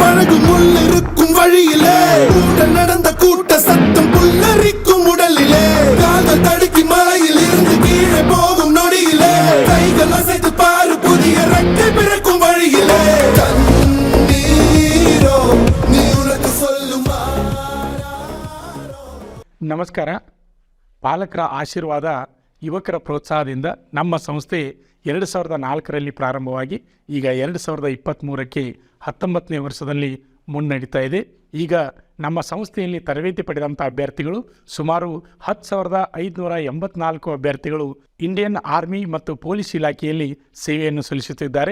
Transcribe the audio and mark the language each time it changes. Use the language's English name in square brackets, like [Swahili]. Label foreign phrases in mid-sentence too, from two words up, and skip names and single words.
[Tamil] அங்கும் உள்ளிருக்கும் வழியிலே உடன் நடந்த கூட்ட சத்தம் புல்லரிக்கும் உடலிலே காதல் தடுக்கி மலையில் இருந்து கீழே போகும் நொடியிலே கைகள் அசைத்து பாரு புதிய ரெக்கை பிறக்கும் வழியிலே கண்ணீரோ நீ உனக்கு சொல்லுமா. [Kannada] ನಮಸ್ಕಾರ. ಪಾಲಕರ ಆಶೀರ್ವಾದ, ಯುವಕರ ಪ್ರೋತ್ಸಾಹದಿಂದ ನಮ್ಮ ಸಂಸ್ಥೆ 2004ರಲ್ಲಿ ಪ್ರಾರಂಭವಾಗಿ ಈಗ 2023ಕ್ಕೆ 19ನೇ ವರ್ಷದಲ್ಲಿ ಮುನ್ನಡೀತಾ ಇದೆ. ಈಗ ನಮ್ಮ ಸಂಸ್ಥೆಯಲ್ಲಿ ತರಬೇತಿ ಪಡೆದಂಥ ಅಭ್ಯರ್ಥಿಗಳು ಸುಮಾರು 10,584 ಅಭ್ಯರ್ಥಿಗಳು ಇಂಡಿಯನ್ ಆರ್ಮಿ ಮತ್ತು ಪೊಲೀಸ್ ಇಲಾಖೆಯಲ್ಲಿ ಸೇವೆಯನ್ನು ಸಲ್ಲಿಸುತ್ತಿದ್ದಾರೆ.